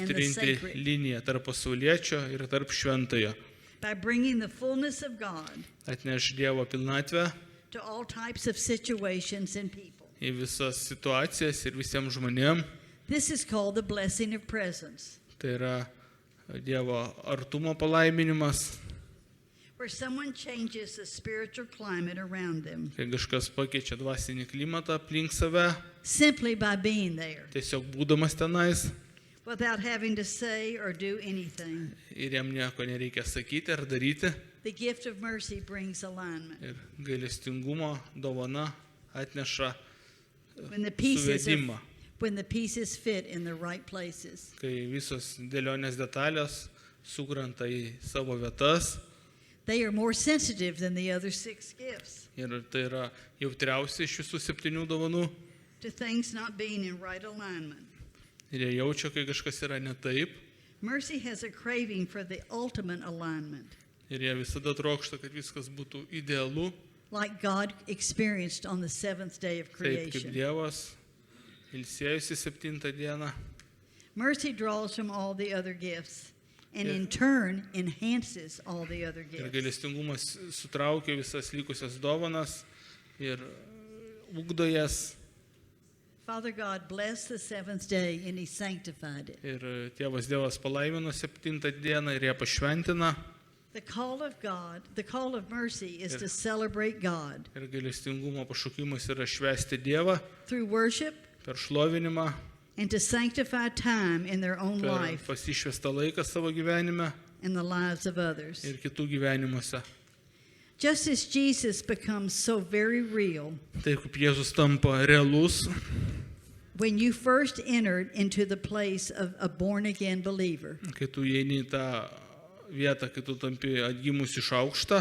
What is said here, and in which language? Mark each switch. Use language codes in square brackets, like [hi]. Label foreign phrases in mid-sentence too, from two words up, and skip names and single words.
[lt] ištrinti [en] sacred [lt] liniją tarp pasauliečio ir tarp šventojo. [en] by bringing the fullness of God [lt] Atneš Dievo pilnatvę [en] to all types of situations and people. [lt] į visas situacijas ir visiems žmonėms. [en] This is called the blessing of presence, [lt] Tai yra Dievo artumo palaiminimas, [en] where someone changes the spiritual climate around them [lt] kai kažkas pakeičia dvasinį klimatą aplink save, [en] simply by being there [lt] tiesiog būdamas tenais [en] without having to say or do anything. [lt] ir jam nieko nereikia sakyti ar daryti. [en] The gift of mercy brings alignment. [lt] Ir gailestingumo dovana atneša [en] When the pieces [lt] suvedimą, [en] when the pieces fit in the right places. [lt] kai visos dėlionės detalės sukrenta į savo vietas [en] They are more sensitive than the other 6 gifts [lt] ir tai yra jautriausia iš visų 7 dovanų. [en] to things not being in right alignment. [lt] Ir jie jaučia, kai kažkas yra ne taip. [en] Mercy has a craving for the ultimate alignment, [lt] Ir jie visada trokšta, kad viskas būtų idealu, [en] like God experienced on the 7th day of [lt] taip kaip [en] creation. [lt] Dievas ilsėjusi 7 dieną. [en] Mercy draws from all the other gifts and Yeah. in turn enhances all the other [lt] Ir [en] gifts. [lt] gailestingumas sutraukia visas likusias dovanas ir ugdo jas. [en] Father God blessed the 7th day and he sanctified it. [lt] Ir Tėvas Dievas palaimino 7 dieną ir ją pašventina. [en] The call of God, the call of mercy is Yeah. to celebrate God [lt] Ir gailestingumo pašaukimas yra švęsti Dievą [en] through worship [lt] per šlovinimą, [en] and to sanctify time in their own [lt] per [en] life [lt] pasišvestą laiką savo gyvenime [en] and the lives of others. [lt] ir kitų gyvenimuose. [en] Just as Jesus becomes so very real [lt] Tai kaip Jėzus tampa realus, [en] when you first entered into the place of a born again believer, [lt] kai tu įeini į tą vietą, kai tu tampi atgimus iš aukštą,